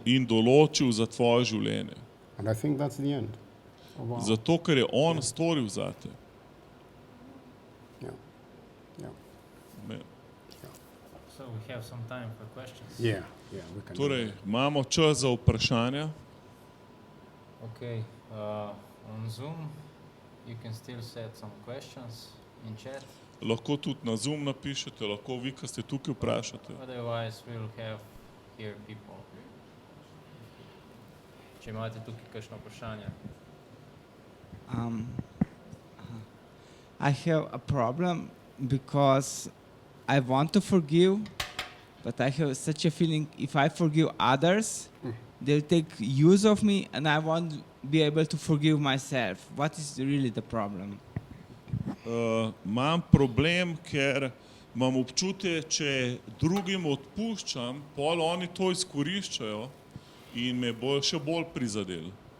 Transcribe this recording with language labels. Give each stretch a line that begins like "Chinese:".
Slovenian: in določil za tvoje življenje.
English: And I think that's the end.
Slovenian: Zato, ker je On storil zate.
English: Yeah. Yeah.
Slovenian: Ne.
English: So we have some time for questions. Yeah. Yeah. We can.
Slovenian: Torej, imamo čas za vprašanja.
English: Okay, on Zoom you can still set some questions in chat.
Slovenian: Lahko tudi na Zoom napišete, lahko vi, ki ste tukaj, vprašate.
English: Otherwise we'll have here people.
Slovenian: Če imate tukaj kakšno vprašanje.
English: I have a problem because I want to forgive, but I have such a feeling if I forgive others, they'll take use of me and I won't be able to forgive myself. What is really the problem?
Slovenian: Imam problem, ker imam občutje, če drugim odpuščam, pol oni to izkoriščajo in me bo še bolj prizadeli.